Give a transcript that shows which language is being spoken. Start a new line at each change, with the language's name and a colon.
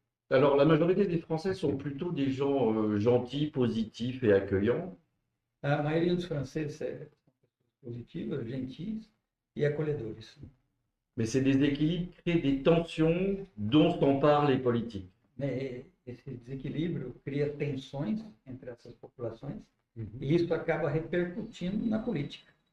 French: Alors, la majorité des Français sont plutôt des gens gentils, positifs et accueillants.
Portuguese: A maioria dos franceses são positivos, gentis e acolhedores.
French: Mais ces déséquilibres créent des tensions dont s'emparent les politiques.
Portuguese: Mais esse desequilíbrio cria tensões entre essas populações e isso acaba repercutindo na política.